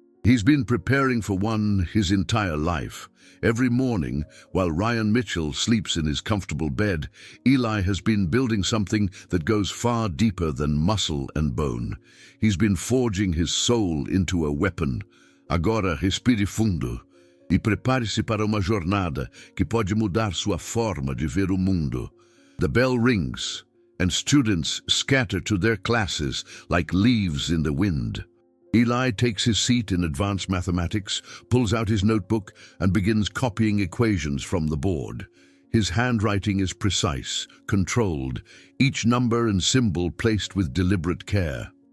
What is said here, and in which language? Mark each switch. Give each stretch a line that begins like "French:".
English: He's been preparing for one his entire life. Every morning, while Ryan Mitchell sleeps in his comfortable bed, Eli has been building something that goes far deeper than muscle and bone. He's been forging his soul into a weapon.
Portuguese: Agora respire fundo e prepare-se para uma jornada que pode mudar sua forma de ver o mundo.
English: The bell rings, and students scatter to their classes like leaves in the wind. Eli takes his seat in advanced mathematics, pulls out his notebook, and begins copying equations from the board. His handwriting is precise, controlled, each number and symbol placed with deliberate care.